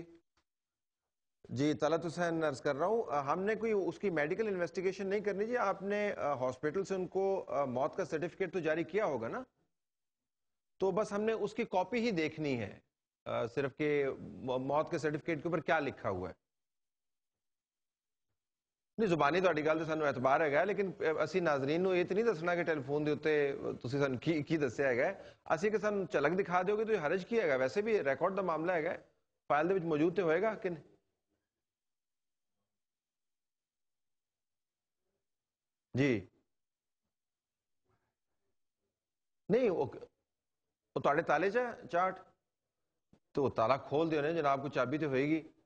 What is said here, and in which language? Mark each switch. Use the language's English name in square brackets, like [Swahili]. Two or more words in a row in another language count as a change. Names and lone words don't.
[Urdu] جی طلعت حسین عرض کر رہا ہوں، ہم نے کوئی اس کی میڈیکل انویسٹیگیشن نہیں کرنی جی. آپ نے ہاسپٹل سے ان کو موت کا سرٹیفکیٹ تو جاری کیا ہوگا نا، تو بس ہم نے اس کی کاپی ہی دیکھنی ہے صرف کہ موت کے سرٹیفکیٹ کے اوپر کیا لکھا ہوا ہے. [Punjabi] نہیں زبانی تہاڈی گل تے سانوں اعتبار ہے، لیکن اسی ناظرین نو یہ تو نہیں دسنا کہ ٹیلی فون دے اوتے تسی سانوں کی دسیا ہے. اسی کہ سانوں جھلک دکھا دیو گے تو حرج کی ہے، ویسے بھی ریکارڈ دا معاملہ ہے، فائل دے وچ موجود تے ہوئے گا کہ نہیں. جی نہیں وہ تہاڈے تالے چارٹ تو تالا کھول دیو نے جناب، کو چابی تو ہوئے گی.